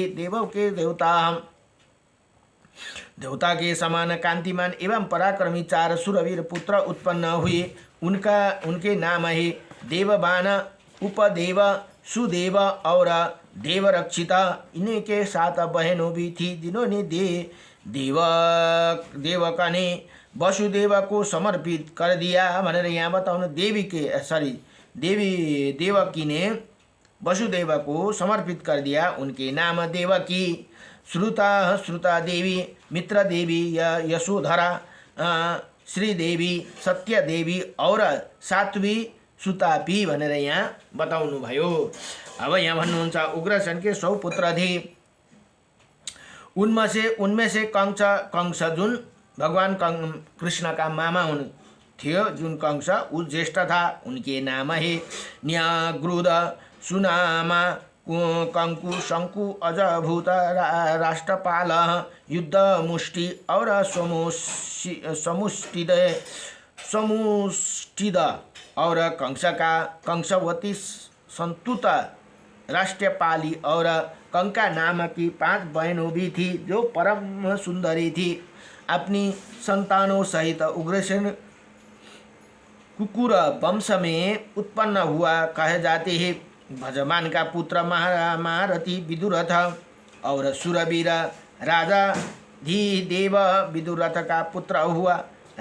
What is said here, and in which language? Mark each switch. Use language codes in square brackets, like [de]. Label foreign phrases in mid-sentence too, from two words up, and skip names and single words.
[hi] देवों के देवता के समान कांतिमान एवं पराक्रमी 4 सुरवीर पुत्र उत्पन्न हुए। उनके नाम है देवबान, उपदेव, सुदेव और देवरक्षिता। इन्हीं के 7 बहनों भी थी जिन्होंने देवका ने वसुदेव को समर्पित कर दिया। [ne] भनेर यहाँ बताउनु [hi] देवकी ने वसुदेव को समर्पित कर दिया। उनके नाम देवकी, श्रुता देवी, मित्र देवी, यशोधरा, श्रीदेवी, सत्य देवी और सात्वी सुतापी [ne] भनेर यहाँ बताउनु भयो। अब यहाँ भन्नुहुन्छ [hi] उग्रसेन के 100 पुत्र थे। उनमें से कंस जुन भगवान कृष्ण का मामा [ne] थियो, जुन [hi] कंस उ ज्येष्ठ था। उनके नाम है न्याग्रुद, सुनामा, कंकु, शंकु, अजभूत, राष्ट्रपाल, युद्ध मुष्टि और समुष्टिद और कंसवती संतुत राष्ट्रपाली और कंका नाम की 5 बहनों भी थी जो परम सुंदरी थी। अपनी संतानों सहित उग्रसेन कुकुर वंश में उत्पन्न हुआ कहे जाते हैं। भजमान का पुत्र महारथी विदुरथ और सुरवीर राजा धीदेव विदुरथ का पुत्र हुआ।